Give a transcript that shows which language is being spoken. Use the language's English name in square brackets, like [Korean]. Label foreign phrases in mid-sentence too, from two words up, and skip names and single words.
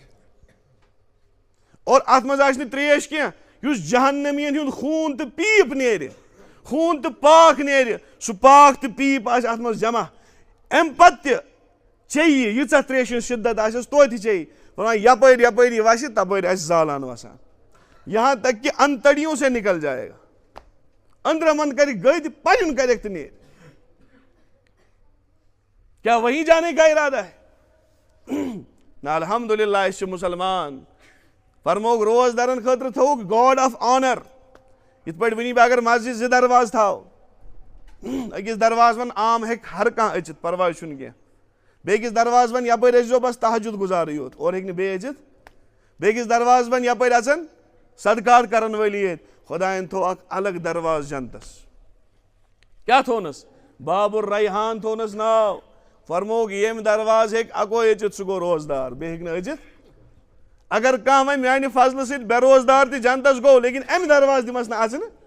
[Kashmiri] اور اتھ منٛز آسہِ نہٕ تریش کینٛہہ یُس جہنمین ہُنٛد خوٗن تہٕ پیٖپ نیرِ خوٗن تہٕ پاک نیرِ سُہ پاک تہٕ پیٖپ آسہِ اتھ منٛز جمع امہِ پتہٕ تہِ چیٚیہِ ییٖژاہ تریشہِ ہٕنٛز شِدت آسٮ۪س توتہِ چیٚیہِ ونان یپٲرۍ یپٲری وسہِ تپٲرۍ آسہِ زالان وسان [Urdu] یہاں تک کہ انتڑیوں سے نکل جائے گا [Kashmiri] اندرمن کرِ گٔدۍ پنُن کریکھ تہٕ نیرِ [Urdu] کیا وہیں جانے کا ارادہ ہے [Kashmiri] نہ الحمدللہ أسۍ چھِ مسلمان فرموک روز دارن خٲطرٕ تھوٚوُکھ [English] guard of honour [Kashmiri] یِتھ پٲٹھۍ ؤنی بہٕ اگر مسجد 2 درواز تھاو أکِس درواز ون عام ہیٚکہِ ہر کانٛہہ أژِتھ پرواے چھُنہٕ کینٛہہ بیٚکِس درواز ون یپٲرۍ ٲسۍزیو بس تہجد گزارٕے یوت اور ہیٚکہِ نہٕ بیٚیہِ أژِتھ بیٚکِس درواز ون یپٲرۍ اژن صدقات کرن وٲلی ییٚتہِ خۄداین تھوٚو اکھ الگ درواز جنتس کیٛاہ تھوونس باب الریحان تھوونس ناو فرموک ییٚمہِ درواز ہیٚکہِ اکوے أژِتھ سُہ گوٚو روزدار بیٚیہِ ہیٚکہِ نہٕ أژِتھ اگر کانٛہہ وۄنۍ میانہِ فضلہٕ سۭتۍ بے روزدار تہِ جنتس گوٚو لیکن امہِ درواز دِمس نہٕ اژنہٕ